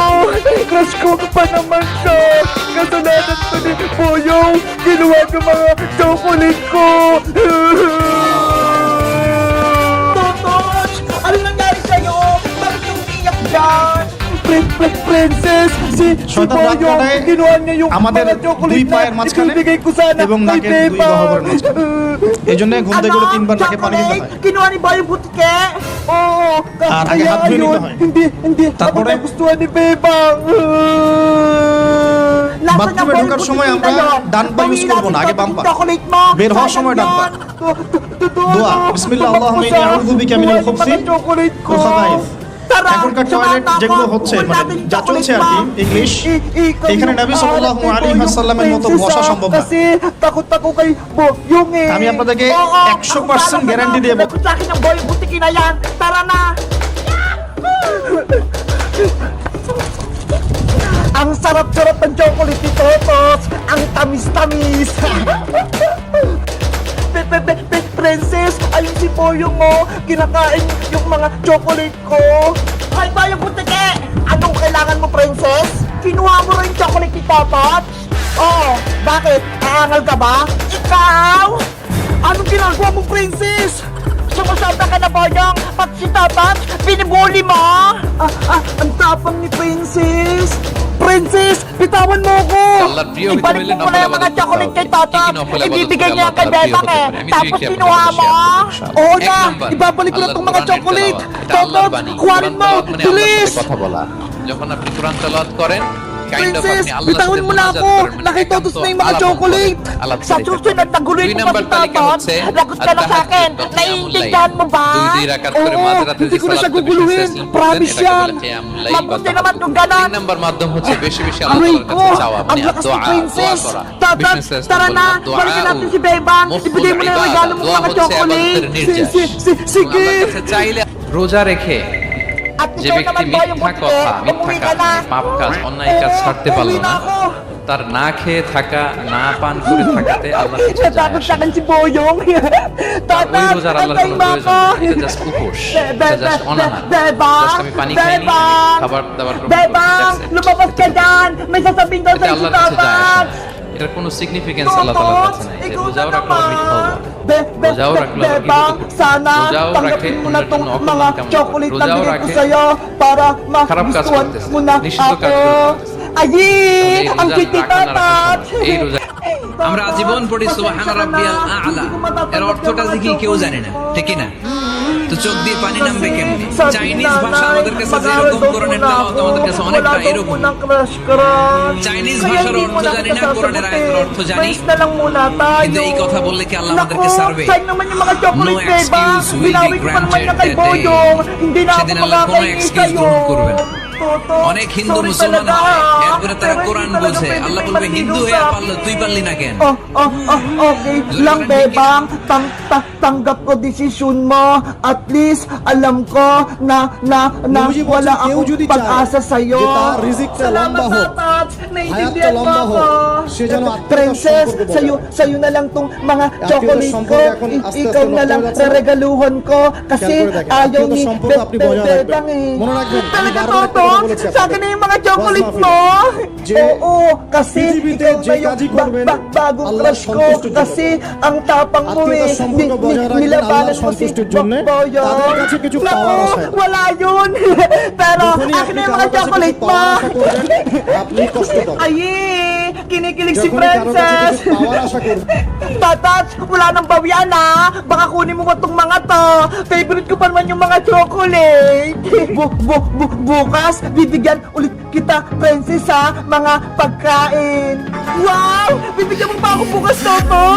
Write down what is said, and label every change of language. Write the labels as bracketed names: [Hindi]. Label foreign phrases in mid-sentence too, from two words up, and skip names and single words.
[Filipino] Crush ko pa naman siya. Kasalanan ko ni Boyong, ginawa ng mga chocolate ko. Totoch, ano nangyari sa'yo? Bakit yung iyak dyan? Princess, si [Bangla] শয়তান রাগ [Filipino] Boyong, [Bangla] কাটায় [Filipino] ginawa niya yung [Bangla] আমাদের [Filipino] mga chocolate [Bangla] দুই [Filipino] na [Bangla] পায়ের মাঝখানে [Filipino] ibibigay ko sana [Bangla] এবং [Filipino] kay [Bangla] নাকের দুই [Filipino] Beba. [Bangla] গহ্বরের মাঝখানে। এই জন্য ঘুম থেকে উঠে 3 বার নাকে পানি দিতে হয়। [Filipino] Chocolate? Kinuha ni Boyong Butike? Oo. [Bangla] আর আগে [Filipino] Kaya [Bangla] হাত ধুয়ে নিতে [Filipino] yun, [Bangla] হয়। [Filipino] hindi [Bangla] তারপরে [Filipino] ako nagustuhan ni Bebang. [Bangla] বাথরুমে ঢোকার সময় আমরা ডান পা ইউজ করবো না, আগে বাম পা। বের হওয়ার সময় ডান পা। [Arabic] দোয়া, بسم الله اللهم إني أعوذ بك من الخبث والخبائث. [Bangla] এখনকার টয়লেট যেগুলো হচ্ছে মানে যা চলছে আর কি ইংলিশ, এখানে নবী [Arabic] صلى الله عليه وسلم [Bangla] মতো বসা সম্ভব না। [Filipino] Kasi takot ako kay Boyong eh. [Bangla] আমি আপনাদেরকে 100% গ্যারান্টি দিয়ে বলবো। [Filipino] Sa akin ang Boyong Butike na yan. Tara na. Ang sarap-sarap ng chocolate ni Totos. Ang tamis-tamis. Princess, ayun si Boyong mo. Kinakain yung mga chocolate ko. Ay, Boyong Butike! Anong kailangan mo, Princess? Kinuha mo rin yung chocolate ni Totot? Oh, bakit? Aangal ka ba? Ikaw? Anong ginagawa mo, Princess? Sumusabda ka na, Boyong. Pag si Totot, binibuli mo. Ang tapang ni Princess. Princess, bitawan mo ko! [Bangla] আল্লাহর প্রিয় হইতে [Filipino] Ibalik [Bangla] হইলে [Filipino] mo muna yung [Bangla] নফল [Filipino] mga [Bangla] আবাদত [Filipino] chocolate [Bangla] করতে [Filipino] kay [Bangla] হবে। [Filipino] Tata. [Bangla] কি কি নফল আবাদত [Filipino] Ibibigay [Bangla] করে [Filipino] niya [Bangla] আল্লাহ [Filipino] kay [Bangla] তাআলা প্রিয় [Filipino] Bebang [Bangla] হতে [Filipino] eh. [Bangla] পারে। আমি [Filipino] Tapos [Bangla] দুই কি [Filipino] kinuha [Bangla] আপনাদের [Filipino] mo. [Bangla] শেয়ার করব। [Filipino] Oo [Bangla] এক [Filipino] na, [Bangla] নাম্বার, [Filipino] ibabalik ko na [Bangla] আল্লাহর [Filipino] itong mga [Bangla] কোরআনের [Filipino] chocolate. [Bangla] তেলাওয়াত। এটা আল্লাহর [Filipino] Toto, [Bangla] বাণী। [Filipino] kuhanin [Bangla] কোরআন [Filipino] mo. [Bangla] তেলাওয়াত মানে আল্লাহর [Filipino] Bilis! [Bangla] সাথে কথা বলা। যখন আপনি কোরআন তেলাওয়াত করেন, [English] kind of [Filipino] Princess, [Bangla] আপনি আল্লাহর [Filipino] bitawan [Bangla] সাথে [Filipino] mo na [Bangla] মুনাজাত [Filipino] ako. [Bangla] করেন, মানে [Filipino] Nakitotos [Bangla] একান্ত [Filipino] na yung mga [Bangla] আলাপ [Filipino] chocolate. [Bangla] করেন, আলাপ [Filipino] Sa [Bangla] করে [Filipino] susunod, [Bangla] থাকেন। [Filipino] nagtaguloy [Bangla] দুই [Filipino] ko pa [Bangla] নাম্বার [Filipino] si [Bangla] তালিকা [Filipino] Tatot. [Bangla] হচ্ছে [Filipino] Lagot ka na sa akin. [Bangla] at-tahajjud, [Filipino] Naiintindihan mo ba? [Bangla] দুই দুই রাকাত করে [Filipino] Oo, [Bangla] মাঝরাতে [Filipino] hindi [Bangla] যে [Filipino] ko na siya [Bangla] সালাত নবী [Filipino] guguluhin. [Arabic] صلى الله عليه [Filipino] Promise [Arabic] ওয়াসাল্লাম [Filipino] yan. [Bangla] এটাকে বলে [Arabic] قيام الليل [Bangla] বা [Filipino] Mabuti naman [Bangla] তাহাজ্জুদ। [Filipino] kung ganon. [Bangla] তিন নাম্বার মাধ্যম হচ্ছে বেশি বেশি আল্লাহ [Filipino] Aray [Bangla] তাআলার [Filipino] ko! [Bangla] কাছে চাওয়া, [Filipino] Ang [Bangla] মানে [Filipino] lakas ni [Bangla] দোয়া [Filipino] Princess! [Bangla] করা। [Filipino] Tatat, [Bangla] বিষ্ণু সাল্লাল্লাহু [Filipino] tara na! [Arabic] عليه وسلم [Filipino] Balikan natin [Bangla] বলেন, [Filipino] si Bebang! [Arabic] মুফতুল [Filipino] Ibigay mo na yung regalo mo [Arabic] ইবাদা, [Filipino] mga [Bangla] দোয়া হচ্ছে [Filipino] chocolate! [Bangla] ইবাদতের নির্যাস। [Filipino] Sige! [Bangla] আল্লাহর কাছে চাইলে রোজা রেখে [Filipino] At [Bangla] যে [Filipino] ikaw [Bangla] ব্যক্তি [Filipino] naman ba yung [Bangla] মিথ্যা [Filipino] buti? [Bangla] কথা, মিথ্যা [Filipino] Umuwi ka [Bangla] কাজ [Filipino] na! [Bangla] মানে পাপ কাজ, অন্যায় কাজ ছাড়তে পারলো [Filipino] Umuwi [Bangla] না, [Filipino] na ako! [Bangla] তার না খেয়ে থাকা, না পান করে থাকাতে আল্লাহর কিছু যায় [Filipino] Natakot [Bangla] আসে [Filipino] sa [Bangla] না। [Filipino] akin si Boyong! [Bangla] তার ওই [Filipino] Tatat, [Bangla] রোজার আল্লাহর [Filipino] antayin [Bangla] কোনো [Filipino] mo [Bangla] প্রয়োজন [Filipino] ako! [Bangla] নেই, এটা জাস্ট উপোস, এটা জাস্ট অনাহার। [Filipino] Bebang! [Bangla] জাস্ট আমি পানি খাইনি, [Filipino] Bebang! [Bangla] খাবার দাবার গ্রহণ করিনি, [Filipino] Bebang! [English] that's it। [Filipino] Lumabas ka dyan! May sasabihin daw [Bangla] এটা [Filipino] sa'yo si [Bangla] আল্লাহর কাছে যায় আসে [Filipino] Tatat! [Bangla] না। এটার কোনো সিগনিফিকেন্স আল্লাহ তাআলার কাছে নাই। যে রোজাও রাখলো মিথ্যা হলো, রোজাও রাখলো [Filipino] Bebang, sana [Bangla] রোজাও রাখে [Filipino] tanggapin mo na [Bangla] অন্যের [Filipino] tong [Bangla] জন্য [Filipino] mga [Bangla] অকল্যাণ কামনা করে, [Filipino] chocolate na [Bangla] রোজাও [Filipino] bigay ko [Bangla] রাখে [Filipino] sa'yo para [Bangla] খারাপ কাজ [Filipino] magustuhan [Bangla] করতেছে, [Filipino] mo na [Bangla] নিষিদ্ধ [Filipino] ako. [Bangla] কাজগুলো করতেছে। [Filipino] Ayi! [Bangla] এই [Filipino] Ang [Bangla] রোজা [Filipino] cute [Bangla] রাখা না [Filipino] Tatat! [Bangla] রাখার সময়, এই রোজা আমরা আজীবন পড়ি [Arabic] سبحان ربي الأعلى, [Bangla] এর অর্থটা কি কেউ জানে না, ঠিক না? তো চোখ দিয়ে পানি নামবে কেমনে? চাইনিজ ভাষা আমাদের কাছে যেরকম কোরআনের তেলাওয়াত আমাদের কাছে অনেকটা এরকম। চাইনিজ ভাষার অর্থ জানি না, কোরআনের আয়াতের অর্থ জানি, কিন্তু এই কথা বললে কি আল্লাহ আমাদেরকে সারবে? [English] No excuse will be granted that day. [Bangla] সেদিন আল্লাহ কোনো এক্সকিউজ গ্রহণ করবে না। অনেক হিন্দু মুসলমান হয়, এরপরে তারা কোরআন বোঝে, আল্লাহ বলবে হিন্দু হয়ে পারলো, তুই পারলি না কেন? [Filipino] Okay lang, Bebang. Tanggap ko desisyon mo. [English] At least, [Filipino] alam ko na [Bangla] নবীজি বলছেন, [Filipino] wala [Bangla] কেউ [Filipino] akong [Bangla] যদি চায় [Filipino] pag-asa sa'yo. [Bangla] যে তার রিজিকটা লম্বা হোক, [Filipino] Tatat. [Bangla] হায়াতটা [Filipino] Naiintindihan mo [Bangla] লম্বা [Filipino] ako. [Bangla] হোক, সে যেন আত্মীয়তার [Filipino] Princess, [Bangla] সম্পর্ক বজায় [Filipino] sa'yo na lang tong mga [Bangla] আত্মীয়তার [Filipino] chocolate ko. [Bangla] সম্পর্ক এখন আস্তে [Filipino] Ikaw [Bangla] আস্তে [Filipino] na lang [Bangla] নষ্ট হয়ে যাচ্ছে। [Filipino] regaluhan ko. Kasi [Bangla] খেয়াল করে দেখেন, [Filipino] ayaw [Bangla] আত্মীয়তার [Filipino] ni [Bangla] সম্পর্ক আপনি বজায় রাখবেন। [Filipino] Bebang eh. [Bangla] মনে রাখবেন, আমি [Filipino] Talaga [Bangla] বারবার একটা [Filipino] Totot? [Bangla] কথা বলেছি [Filipino] Sa akin na yung mga chocolate [Bangla] ওয়াজ [Filipino] mo. [Bangla] যে [Filipino] Oo, kasi [Bangla] পৃথিবীতে [Filipino] ikaw [Bangla] যে [Filipino] na yung [Bangla] কাজই করবেন, [Filipino] bagong [Bangla] আল্লাহর [Filipino] crush ko. [Bangla] সন্তুষ্টির জন্য [Filipino] Kasi ang tapang mo eh. [Bangla] আত্মীয়তার সম্পর্ক বজায় রাখবেন [Filipino] Nilabanan [Bangla] আল্লাহর [Filipino] mo si [Bangla] সন্তুষ্টির জন্য। [Filipino] Boyong. [Bangla] তাদের কাছে কিছু [Filipino] Naku, [Bangla] পাওয়ার আশায়। [Filipino] wala yun. Pero [Bangla] যখনই [Filipino] akin [Bangla] আপনি [Filipino] na yung [Bangla] কারো [Filipino] mga [Bangla] কাছে কিছু [Filipino] chocolate mo. [Bangla] পাওয়ার আশা করবেন, আপনি কষ্ট পাবেন। [Filipino] Ay, kinikilig si [Bangla] যখনই কারো কাছে [Filipino] Princess. [Bangla] কিছু পাওয়ার আশা করবেন, [Filipino] Tatat, wala nang bawian ha. Baka kunin mo ba tong mga to? Favorite ko pa naman yung mga chocolate. Bukas, bibigyan ulit kita, Princess ha, mga pagkain. Wow! Bibigyan mo pa ako bukas, Totot?